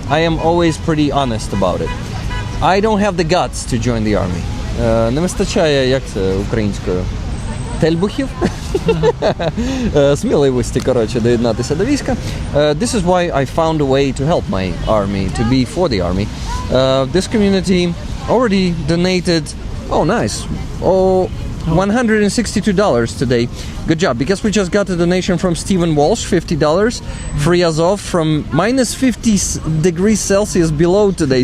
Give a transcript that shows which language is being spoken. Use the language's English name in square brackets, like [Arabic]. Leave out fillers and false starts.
[English] I am always pretty honest about it. I don't have the guts to join the army. [Ukrainian] Не вистачає, як це українською? Тельбухів? Сміливості, коротше, доєднатися до війська. [English] This is why I found a way to help my army, to be for the army. This community already donated, oh nice, $162 today. Good job, because we just got a donation from Stephen Walsh, $50. Free Azov from minus 50 degrees Celsius below today.